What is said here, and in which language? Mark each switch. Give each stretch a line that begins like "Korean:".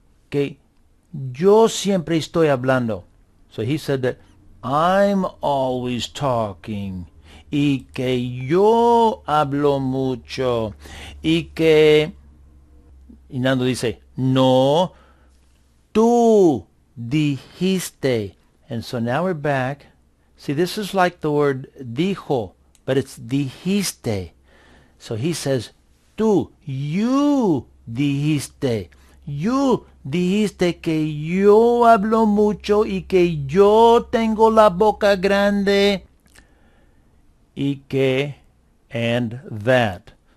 Spanish: Que yo siempre estoy hablando.
English: So he said that I'm always talking.
Spanish: Y que yo hablo mucho. Y que... Y Nando dice, no, tú dijiste.
English: And so now we're back. See, this is like the word dijo, but it's dijiste. So he says, tú, you dijiste.
Spanish: You dijiste que yo hablo mucho y que yo tengo la boca grande y que
English: and that.